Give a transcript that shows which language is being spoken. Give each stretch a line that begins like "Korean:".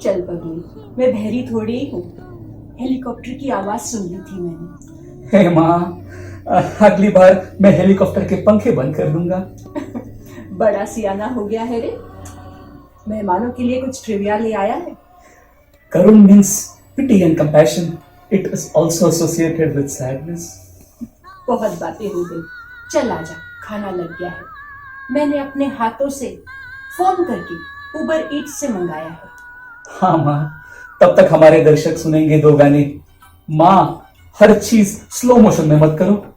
Hindi: चल पगली, मैं बहरी थोड़ी ही हूँ, हेलीकॉप्टर की आवाज सुन ली थी मैंने। हे माँ, अगली बार मैं हेलीकॉप्टर के पंखे बंद कर दूंगा। बड़ा सियाना हो गया है रे। मेहमानों के लिए कुछ ट्रिविया ले आया है।
English: Karun means pity and compassion. It is also associated with sadness.
Hindi: बहुत बातें हो गई, चल आजा, खाना लग गया है। मैंने अपने हाथों से फोन करके उबर ईट्स से मंगाया है। हाँ माँ, तब तक हमारे दर्शक सुनेंगे दो गाने। माँ, हर चीज स्लो मोशन में मत करो।